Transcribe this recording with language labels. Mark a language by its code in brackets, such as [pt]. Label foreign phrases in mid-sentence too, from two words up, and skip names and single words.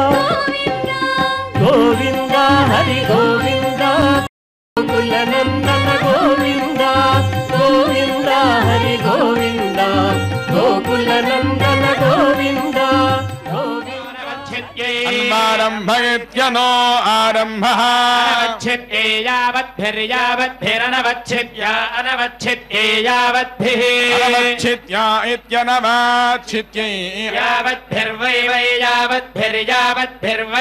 [te] గోవింద హరి గోవింద గోకుల నందన గోవింద గోవింద హరి గోవింద గోకుల నందన గోవింద [sa] अन्मारम्भयत्यनो आरम्भः अनवच्छिद्ये यावद्भिर्यावद्भिरनवच्छिद्य अनवच्छिद्ये यावद्भिः अनवच्छिद्या इत्यनवच्छिद्यै यावद्भिर्वै वै यावद्भिर्यावद्भिर्वै